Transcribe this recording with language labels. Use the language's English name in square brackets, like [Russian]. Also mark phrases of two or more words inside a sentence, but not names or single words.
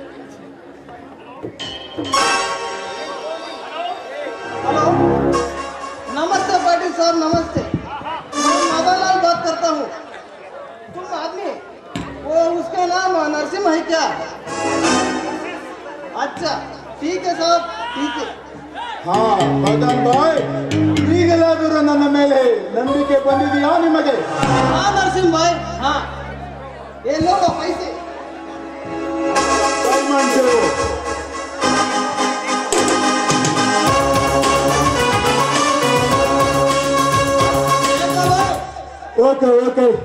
[Hindi] हेलो, नमस्ते पाटिल साहब, नमस्ते। मैं मदनलाल बात करता हूँ। तुम आदमी वो उसका नाम नरसिंह है क्या? अच्छा, ठीक है साहब, ठीक है। हाँ मदन भाई, [Kannada] ಈಗಲಾದರೂ ನನ್ನ ಮೇಲೆ ನಂಬಿಕೆ ಬಂದಿದೆಯಾ ನಿಮಗೆ? [Hindi] हाँ नरसिंह भाई, हाँ। ये लो पैसे। मानते हो? [English] okay okay